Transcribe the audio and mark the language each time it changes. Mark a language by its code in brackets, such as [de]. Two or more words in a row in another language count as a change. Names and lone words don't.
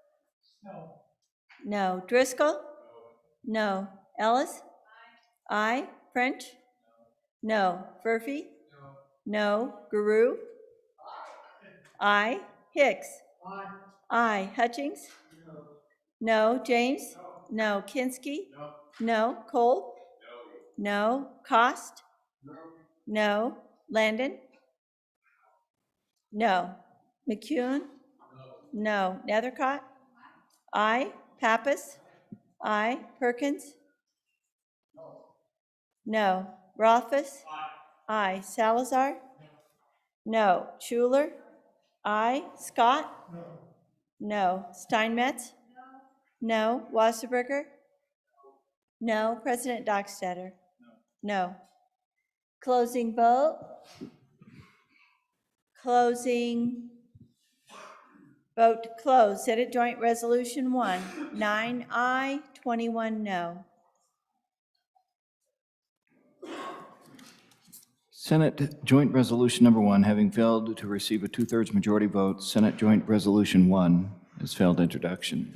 [en] No. Driscoll? No. Ellis? Aye. French? No. Murphy? No. Guru? Aye. Hicks? Aye. Hutchings? No. James? No. Kinski? No. Cole? No. Cost? No. Landon? No. McCune? No. Nethercott? Aye. Pappas? Aye. Perkins? No. Rothfuss? Aye. Salazar? No. Schuler? Aye. Scott? No. Steinmetz? No. Wasserberger? No. President Dockstader? No. Closing vote? Closing. Vote to close. Senate Joint Resolution 1, 9 aye, 21 no. Senate Joint Resolution Number 1, having failed to receive a 2/3 majority vote, Senate Joint Resolution 1 has failed introduction.